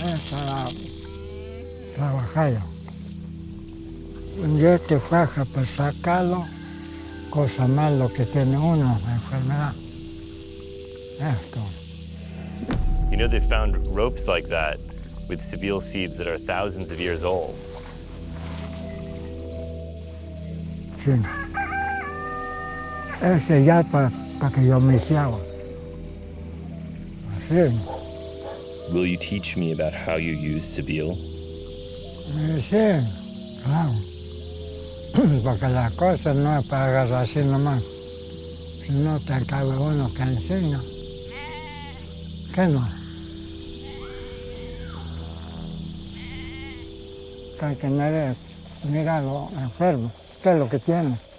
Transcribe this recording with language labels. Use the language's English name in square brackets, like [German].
[Spanish] Para trabajar. Y este faja para sacarlo, cosa malo que tiene uno, enfermedad. Esto. [English] You know, they found ropes like that with Seville seeds that are thousands of years old. [Spanish] Sí. Ese ya para que yo me hiciera. Así. [English] Will you teach me about how you use Seville? [Spanish] Sí, claro. Porque la cosa no es para agarrar así nomás. Si no te cabe uno que enseña. ¿Qué no? Hay que mirarlo enfermo. ¿Qué es lo que tiene?